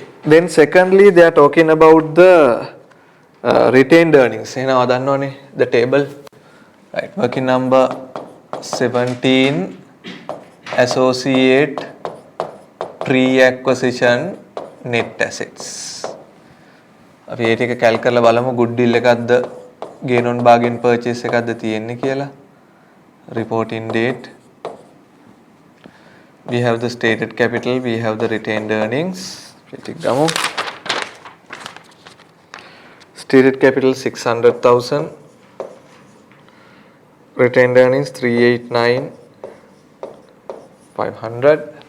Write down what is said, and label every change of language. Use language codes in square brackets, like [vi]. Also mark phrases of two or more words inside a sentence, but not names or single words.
[en] Then secondly, they are talking about the retained earnings. You know, the table. Right. Working number 17. Associate pre-acquisition net assets. [si] අපි ඒ ටික කැල් කරලා බලමු goodwill එකක්ද [en] gain on bargain purchase [si] එකක්ද තියෙන්නේ කියලා. [en] Reporting date. We have the stated capital, we have the retained earnings. Stated capital 600,000. Retained earnings 389,500.